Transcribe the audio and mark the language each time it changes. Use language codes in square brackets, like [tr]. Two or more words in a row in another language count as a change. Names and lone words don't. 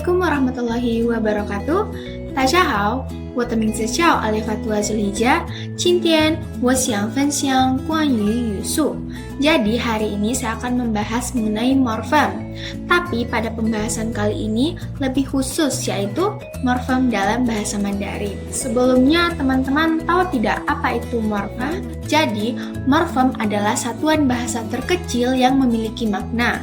[ar] ورحمة الله وبركاته. [zh] 大家好，我的名字叫阿里法图阿兹丽佳。今天我想分享关于语速。 [id] Jadi hari ini saya akan membahas mengenai morfem. Tapi pada pembahasan kali ini lebih khusus yaitu morfem dalam bahasa Mandarin. Sebelumnya teman-teman tahu tidak apa itu morfem? Jadi morfem adalah satuan bahasa terkecil yang memiliki makna.